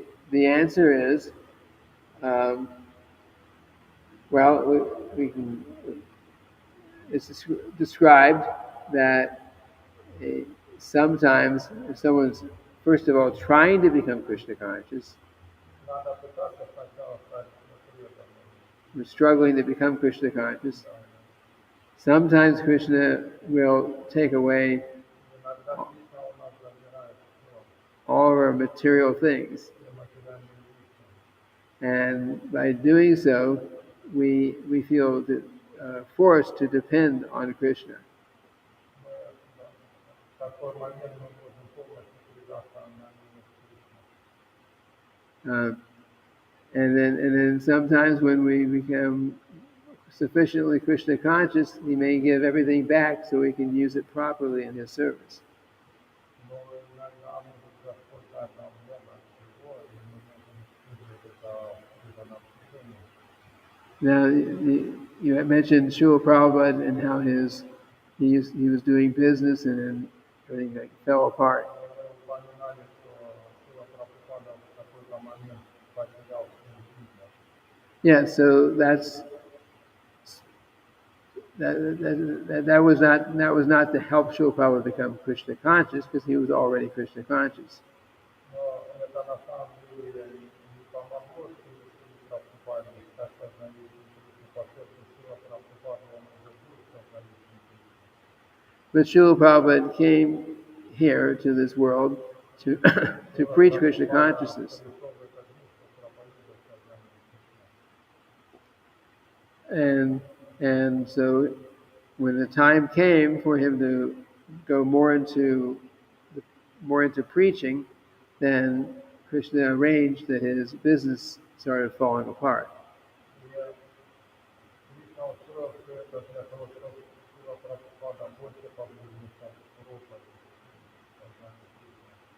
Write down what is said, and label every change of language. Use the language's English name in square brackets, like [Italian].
[English] The answer is, um, well, we can. It's described that sometimes if someone's first of all trying to become Krishna conscious, [Russian] Надо пытаться сначала стать преданным. [English] we're struggling to become Krishna conscious. Sometimes Krishna will take away [Russian] Иногда Кришна у нас забирает все, [English] all of our material things, [Russian] все материальные вещи. [English] and by doing so, we feel forced to depend on Krishna. [Russian] Мы, в такой момент мы можем полностью предаться на милость Кришны. [English] And then sometimes when we become sufficiently Krishna conscious, He may give everything back so we can use it properly in His service. [Russian] Но иногда может Господь дать нам много всего, и мы можем использовать это на служение. [English] Now, you had mentioned Srila Prabhupada and how he was doing business and then everything like fell apart. [Russian] Вы упоминали, что Шрила Прабхупада в какой-то момент потерял свой бизнес. [English] Yeah, so that was not to help Srila Prabhupada become Krishna conscious, because he was already Krishna conscious. [Russian] Но это на самом деле не помогло Шриле Прабхупаде стать познавателем Кришны, поскольку Шрила Прабхупада, он уже был познавателем Кришны. [English] But Srila Prabhupada came here to this world to to preach Krishna consciousness. [Russian] Пришел в этот мир, чтобы проповедовать сознание Кришны. [English] And so when the time came for him to go more into preaching, then Krishna arranged that his business started falling apart. [Russian] И Кришна устроил все это для того, чтобы Шрила Прабхупада больше погрузился в проповедь сознания Кришны.